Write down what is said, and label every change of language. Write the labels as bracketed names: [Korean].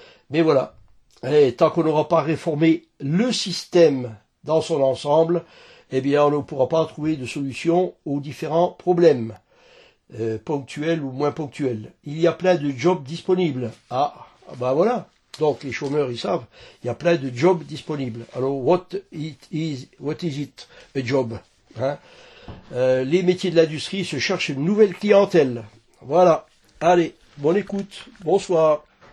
[French] Mais voilà, et tant qu'on n'aura pas réformé le système dans son ensemble, eh bien on ne pourra pas trouver de solution aux différents problèmes, ponctuels ou moins ponctuels. Il y a plein de jobs disponibles. Ah, ben voilà, donc les chômeurs ils savent, il y a plein de jobs disponibles. [English] Alors, what is it, a job, hein? [French] Les métiers de l'industrie se cherchent une nouvelle clientèle. Voilà. Allez, bonne écoute. Bonsoir.